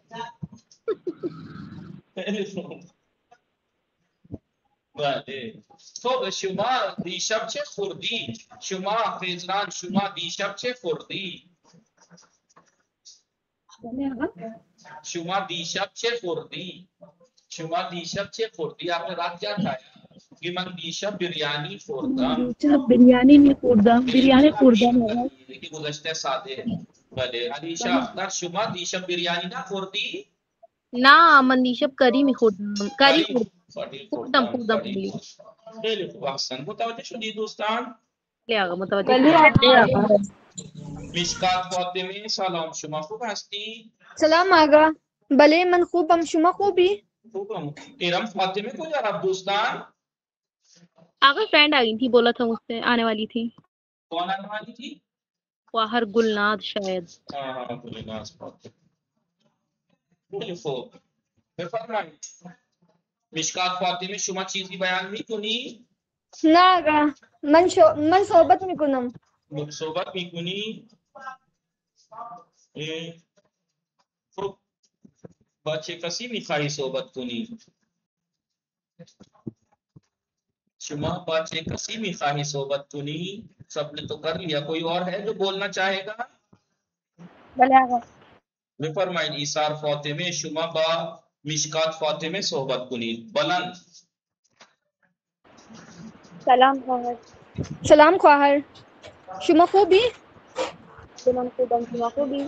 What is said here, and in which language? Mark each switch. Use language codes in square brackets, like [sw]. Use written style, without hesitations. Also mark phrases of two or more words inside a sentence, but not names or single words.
[fa] بله صبح شما دیشب چه خوردی؟ شما خیزران شما دیشب چه خوردی؟ شما دیشب چه خوردی؟ شما دیشب چه خوردی؟ [ur] آپ نے رات کیا کھایا؟ [fa] کہ من دیشب بریانی خوردم. بریانی نہیں خوردم. بریانی خوردم. لیکن گزشتہ ساده. بله علیشا اختر شما دیشب بریانی نہ خوردی؟ نه من دیشب کری میخوردم. کری خوردم. خیلی خوب احسن. متوجه شدی دوستان؟ متوجه. مشکات فاطمه سلام شما خوب هستی؟ سلام آقا. بله من خوبم، شما خوبی؟ خوبم. ارم فاطمه کجا رفت دوستان؟ [ur] آگے فرینڈ آ گئی تھی، بولا تھا مجھ سے آنے والی تھی. کون آنے والی تھی؟ باہر گلناد شاید. [fa] ہاں گلناد فاطمه. خیلی خوب. بفرمایید. مشکات فاطمه شما چیزی بیان میکنی؟ نه آقا من صحبت میکنم. صحبت میکنی؟ خب بچه کسی میخوایی صحبت کنی؟ شما بچه کسی میخواهی صحبت کنی؟ [ur] سب نے تو کر لیا، کوئی اور ہے جو بولنا چاہے گا؟ [fa] بله آقا. بفرمایید ایثار فاطمه شما با مشکات فاطمه صحبت کنید. بلند. سلام خواهر. سلام خواهر. شما خوبی؟ من خوبم، شما خوبی؟